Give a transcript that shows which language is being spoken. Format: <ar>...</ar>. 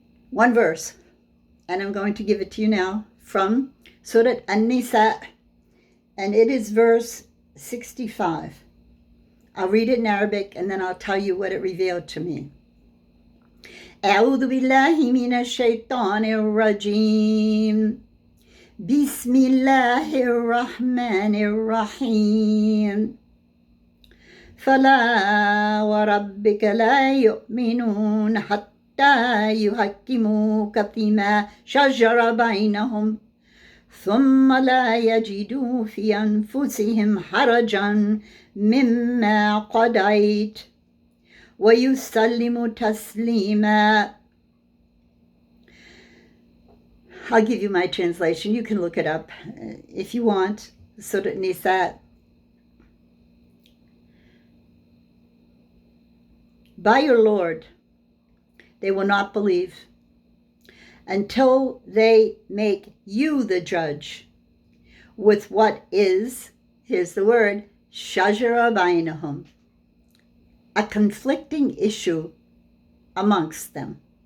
<en>One verse, and I'm going to give it to you now from Surat An Nisaa, and it is verse 65. I'll read it in Arabic and then I'll tell you what it revealed to me.</en> <ar>أعوذ بالله من الشيطان الرجيم بسم الله الرحمن الرحيم فلا وربك لا يؤمنون حتى يحكموك فيما شجر بينهم ثم لا يجدوا في أنفسهم حرجا مما قضيت ويسلموا تسليما.</ar> <en>I'll give you my translation. You can look it up if you want. Surat An Nisaa. By your Lord, they will not believe until they make you the judge with what is, here's the word,</en> <ar>shajara bainahum,</ar> <en>a conflicting issue amongst them.</en>